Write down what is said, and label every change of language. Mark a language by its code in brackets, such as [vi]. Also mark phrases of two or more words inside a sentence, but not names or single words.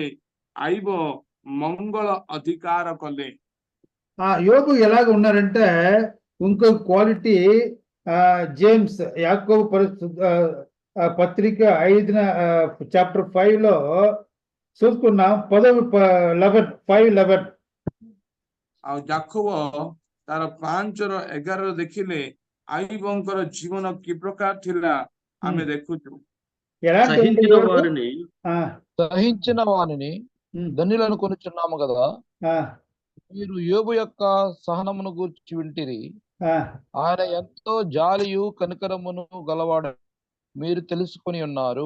[or] ଆଇବ ମଙ୍ଗଳ ଅଧିକାର କଲେ. [te] యోబు ఎలాగ ఉన్నారంటే ఇంకో క్వాలిటీ జేమ్స్ యాకోబు పత్రిక 5 చాప్టర్ 5లో చూసుకున్నాం. 5:11 [or] ଆଉ ଯାକୋବ ତାର 5:11 ଦେଖିଲେ ଆଇବଙ୍କର ଜୀବନ କି ପ୍ରକାର ଥିଲା ଆମେ ଦେଖୁଛୁ। [te] సహించిన వారిని సహించిన వారిని ధన్యులను కొనుచున్నాము కదా. మీరు యోబు యొక్క సహనమును గూర్చి వింటిరి. ఆయన ఎంతో జాలియు కనికరమును గలవాడ మీరు తెలుసుకొని ఉన్నారు.